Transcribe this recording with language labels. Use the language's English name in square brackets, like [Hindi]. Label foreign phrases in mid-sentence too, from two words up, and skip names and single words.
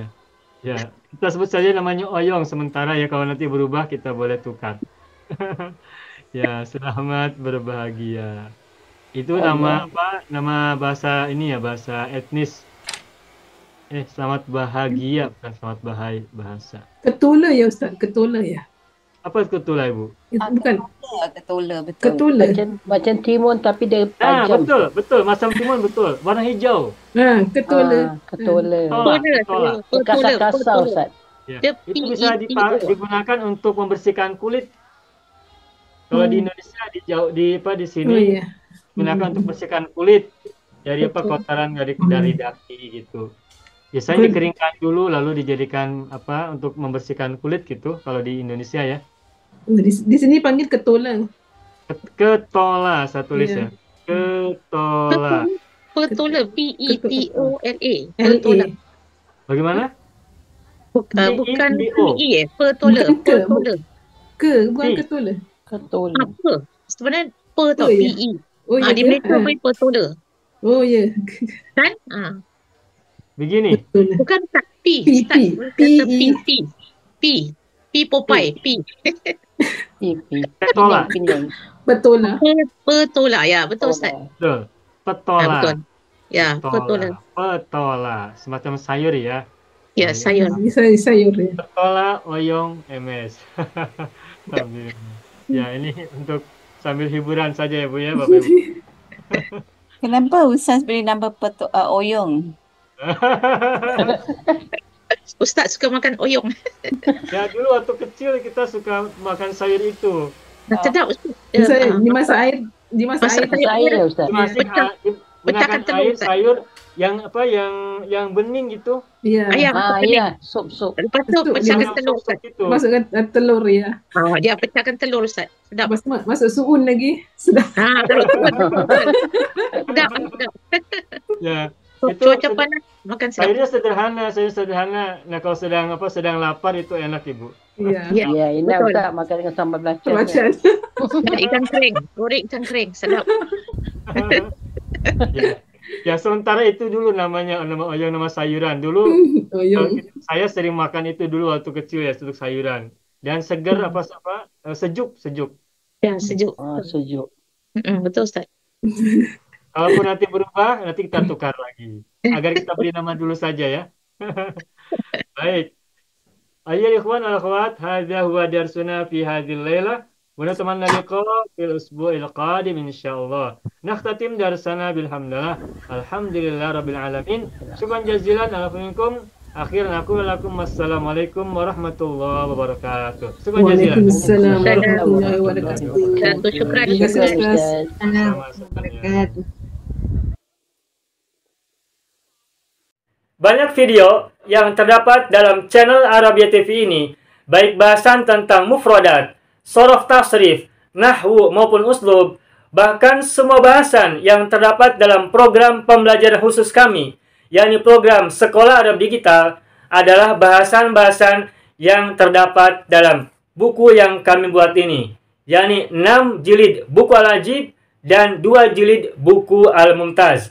[Indonesian] Ya, kita sebut saja namanya oyong sementara ya, kalau nanti berubah kita boleh tukar. Ya, selamat berbahagia. Itu nama apa? Nama bahasa ini ya, bahasa etnis. Selamat bahagia, bukan selamat bahasa. [Malay] Ketula ya Ustaz, ketula ya. Apa ketula Ibu? Bukan. Ketula, betul. Ketula. Macam timun tapi dia tajam. Betul. Macam timun betul. Warna hijau. Ketula. Ketula. Ketula. Kasar-kasar Ustaz. Ya. [Indonesian] Itu bisa digunakan untuk membersihkan kulit. Kalau di Indonesia di sini gunakan untuk membersihkan kulit dari kotoran dari daki gitu. Biasanya dikeringkan dulu lalu dijadikan untuk membersihkan kulit gitu kalau di Indonesia ya. [Malay] Di sini panggil ketola. Ketola saya tulis ya. Ketola. Petola, P-E-T-O-L-A. Petola. Bagaimana? Bukan P-E Petola. Petola. Bukan ketola. Ketola. Apa? Sebenarnya tau, P-E. Di Malaysia pun petola. Oh ya. Kan? Begini. Bukan tak P. P Popeye. P. Petola. Petola. Petola ya, betul Ustaz. Betul. Petola. Betul. Ya, petola. Petola. Semacam sayur ya. Ya, sayur. Sayur ya. Petola, oyong, MS. [Indonesian] Ya, ini untuk sambil hiburan saja ya Bu ya, Bapak Ibu. [Malay] Kenapa Ustaz beri nama oyong? Ustaz suka makan oyong. [Indonesian] Ya dulu waktu kecil kita suka makan sayur itu. [Malay] Sedap Ustaz. Di masa air Ustaz. [Indonesian] Gunakan air sayur yang yang bening gitu. Iya. Sup. [Malay] Lepas tu pecahkan telur Ustaz. Masukkan telur ya. Dia pecahkan telur Ustaz. Sedap. Masuk suun lagi. Sedap. Sedap. Ya. Itu cuaca panas makan sayur sederhana. [Indonesian] Nah kalau sedang lapar itu enak Ibu. [Malay] Iya, ini Ustaz makan dengan sambal belacan. Ikan kering, goreng ikan kering, sedap. [Indonesian] Ya sementara itu dulu nama oyong, nama sayuran dulu. Saya sering makan itu dulu waktu kecil ya, untuk sayuran. [Malay] Dan segar sejuk. Ya, sejuk. Sejuk. Betul Ustaz. [Indonesian] Kalaupun nanti berubah, nanti kita tukar lagi. Agar kita beri nama dulu saja ya. Baik. [Arabic] أيها الإخوان والأخوات، هذا هو درسنا في هذه الليلة. ونتمنى اللقاء في الأسبوع القادم إن شاء الله. نختتم درسنا بالحمد لله. الحمد لله رب العالمين. شكرا جزيلا على منكم. أخيرا أقول لكم والسلام عليكم ورحمة الله وبركاته. شكرا جزيلا. وعليكم السلام ورحمة الله وبركاته. Syukran. [Indonesian] Banyak video yang terdapat dalam channel Arabia TV ini, baik bahasan tentang mufradat, sorof tasrif, nahwu maupun uslub, bahkan semua bahasan yang terdapat dalam program pembelajaran khusus kami, yakni program Sekolah Arab Digital, adalah bahasan-bahasan yang terdapat dalam buku yang kami buat ini, yakni 6 jilid buku Al-Ajib dan 2 jilid buku Al-Mumtaz.